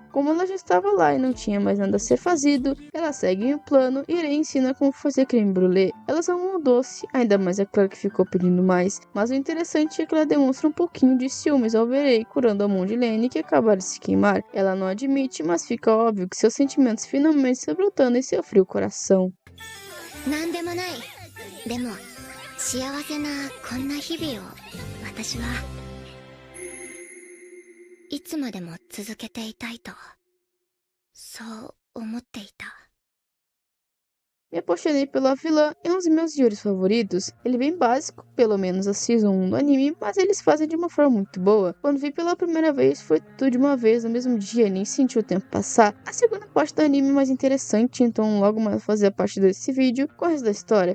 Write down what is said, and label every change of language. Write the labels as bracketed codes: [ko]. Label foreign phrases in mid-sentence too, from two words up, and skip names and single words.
[pt] Como ela já estava lá e não tinha mais nada a ser fazido, ela segue o plano e Rei ensina como fazer creme brulee. Elas amam o doce, ainda mais a Claire que ficou pedindo mais, mas o interessante é que ela demonstra um pouquinho de ciúmes ao ver Rei curando a mão de Lene que acabara de se queimar. Ela não admite, mas fica óbvio que seus sentimentos finalmente estão brotando em seu frio coração. [ja] なんでもない。でも幸せなこんな日々を私はいつまでも続けていたいとそう思っていた。 [pt] Me apaixonei pela vilã, é um dos meus yuris favoritos. Ele é bem básico, pelo menos a Season 1 do anime, mas eles fazem de uma forma muito boa. Quando vi pela primeira vez, foi tudo de uma vez, no mesmo dia, nem senti o tempo passar. A segunda parte do anime é mais interessante, então logo mais vou fazer a parte desse vídeo com o resto da história.